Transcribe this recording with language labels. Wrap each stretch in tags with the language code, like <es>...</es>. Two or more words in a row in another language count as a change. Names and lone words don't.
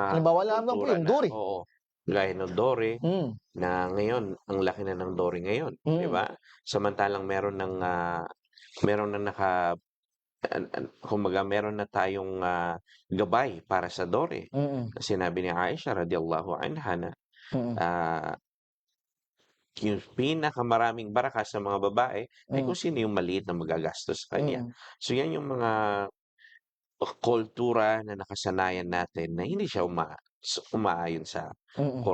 <tl>Halimbawa lamang po kultura yung na duri. oo, gaya ng Dore Hmm, na ngayon ang laki na ng Dore ngayon, 'di mm, ba? Samantalang meron ng kumbaga meron na tayong, gabay para sa Dore. mm, Sinabi ni Aisha</tl> <ar>رضي الله عنها</ar> <tl>na, mm, ah, yung pinakamaraming baraka sa mga babae ay mm, kung sino yung maliit na magagastos sa kanya. mm, So yan yung mga kultura na nakasanayan natin na hindi siya umaayon sa mm.</tl>